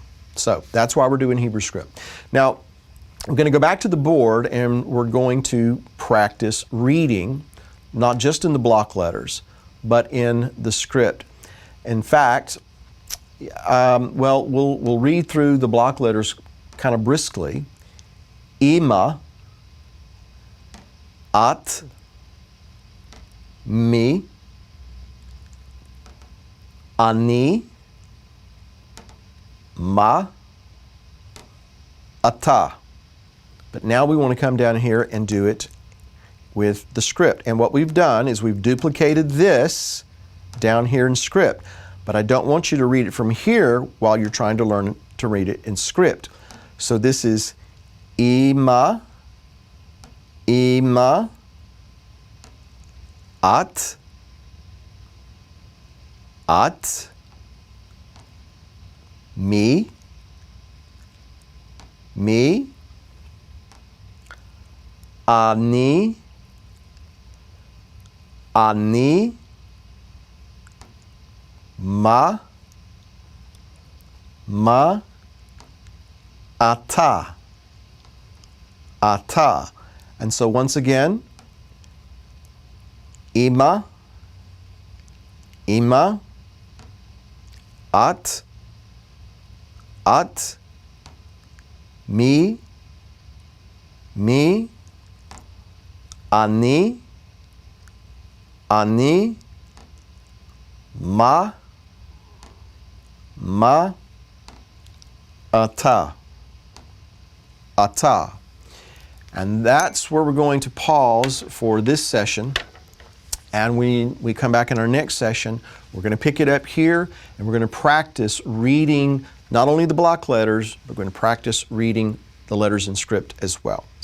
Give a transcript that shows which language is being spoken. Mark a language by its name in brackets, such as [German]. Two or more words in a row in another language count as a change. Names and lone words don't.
[English] So that's why we're doing Hebrew script. Now, I'm going to go back to the board and we're going to practice reading, not just in the block letters, but in the script. In fact, we'll read through the block letters kind of briskly. [Hebrew] Ima, at, mi, ani, ma, ata. [English] But now we want to come down here and do it with the script. And what we've done is we've duplicated this down here in script. But I don't want you to read it from here while you're trying to learn to read it in script. So this is ima, [Hebrew] ima, at, mi, ani, ma, ata. [English] And so once again, [Hebrew] ima, at, mi, ani, ma, ata. [English] And that's where we're going to pause for this session. And we come back in our next session, we're going to pick it up here and we're going to practice reading not only the block letters, but we're going to practice reading the letters in script as well.